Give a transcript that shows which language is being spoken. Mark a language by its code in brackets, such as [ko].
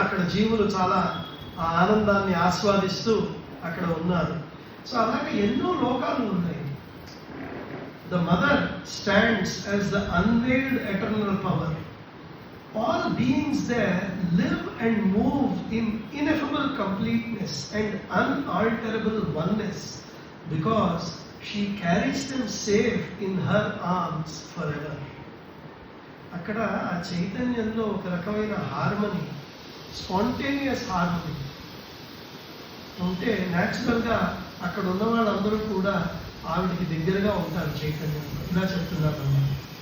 [te] అక్కడ జీవులు చాలా ఆ ఆనందాన్ని ఆస్వాదిస్తూ అక్కడ ఉన్నారు. సో అలాగే ఎన్నో లోకాలు ఉన్నాయి. [en] The mother stands as the unveiled eternal power. All beings there live and move in ineffable completeness and unalterable oneness because she carries them safe in her arms forever. [te] అక్కడ ఆ చైతన్యంలో ఒక రకమైన హార్మనీ, స్పాంటేనియస్ హార్మనీ ఉంటే న్యాచురల్గా అక్కడ ఉన్న వాళ్ళందరూ కూడా ఆవిడికి దగ్గరగా ఉంటారు చైతన్యంలో. ఇలా చెప్తున్నారు అన్నమాట.